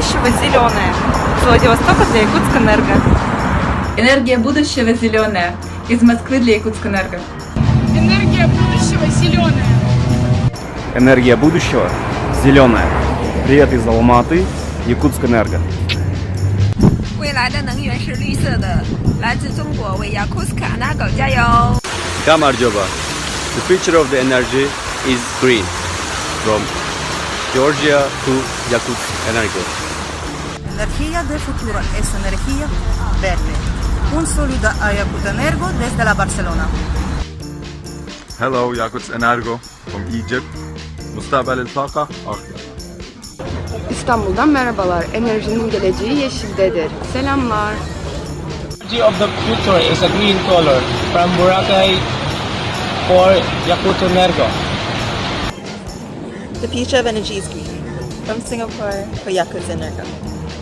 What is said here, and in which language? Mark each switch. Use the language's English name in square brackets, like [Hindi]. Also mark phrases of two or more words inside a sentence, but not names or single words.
[Russian] зеленая. С Владивостока для Якутскэнерго. Энергия будущего зеленая. Из Москвы для Якутскэнерго. Энергия будущего зеленая. Энергия будущего зеленая. Привет из Алматы, Якутскэнерго. [Chinese] 未来的能源是绿色的，来自中国为雅库斯卡纳狗加油！ [Georgian] Kamarjoba. [English] The future of the energy is green. From Georgia to Yakutsk Energo. [Spanish] Energía del futuro es energía verde. Un saludo a Yakutskэнерgo desde la Barcelona. Hello, Yakutskэнерgo from Egypt. [Arabic] مستقبل الطاقة أخضر. [Turkish] İstanbul'dan merhabalar. Enerjinin geleceği yeşildedir. Selamlar. [English] Energy of the future is a green color. From Boracay for Yakutskэнерgo. The future of energy is green. From Singapore for Yakutskэнерgo.